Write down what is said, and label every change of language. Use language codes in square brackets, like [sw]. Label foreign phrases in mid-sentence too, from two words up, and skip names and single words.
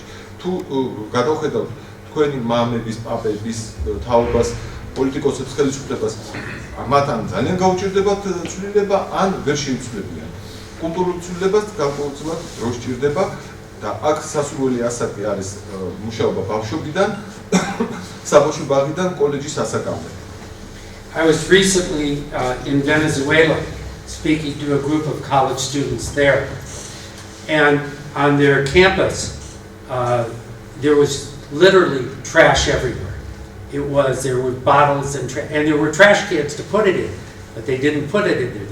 [ka] თუ გადავხედავთ თქვენი მამების, პაპების, თაობას, პოლიტიკოსებს, ხელისუფლებას, მათთან ძალიან გაუჭირდებათ ცვლილება, ან ვერ შეიცვლებიან. კულტურულ ცვლილებას განსაკუთრებით დრო სჭირდება და აქ სასურველი ასაკი არის მუშაობა ბავშვობიდან, საბავშვო ბაღიდან კოლეჯის ასაკამდე. [en] I was recently in Venezuela speaking to a group of college students there. And on their campus, there was literally trash everywhere. There were bottles and there were trash cans to put it in, but they didn't put it in there.